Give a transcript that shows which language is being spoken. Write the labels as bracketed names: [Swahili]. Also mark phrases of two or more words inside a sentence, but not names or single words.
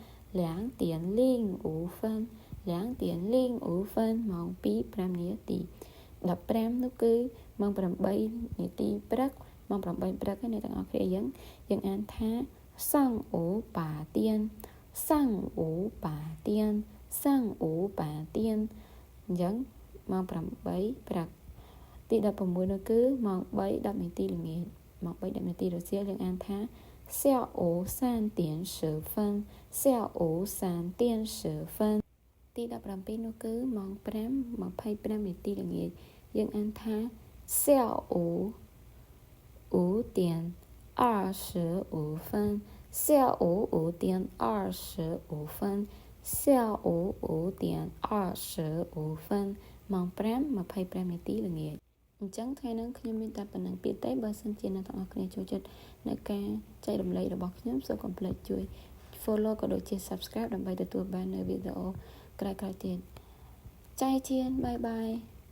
[Khmer] ម៉ោង2:05នាទី15នោះគឺម៉ោង8នាទីព្រឹកម៉ោង8ព្រឹកអ្នកទាំងអស់គ្នាយើងអានថា上午8点 អញ្ចឹងម៉ោង8ព្រឹកទី16នោះគឺម៉ោង3:10នាទីល្ងាចម៉ោង3:10នាទីរសៀលយើងអានថា下午3点10分 ទី17នោះគឺម៉ោង5:25នាទីល្ងាចយើងអានថា下午5点25分下午5点25 分ម៉ោង5:25នាទីល្ងាចអញ្ចឹងថ្ងៃនេះខ្ញុំមានតែប៉ុណ្្នឹងពាក្យទេបើសិនជាអ្នកទាំងអស់គ្នាចូលចិត្តនៅការចែករំលែករបស់ខ្ញុំសូមកុំភ្លេចជួយ follow ក៏ដូចជា subscribe ដើម្បីទទួលបាននូវវីដេអូក្រោយៗទៀត [Chinese] 再见拜拜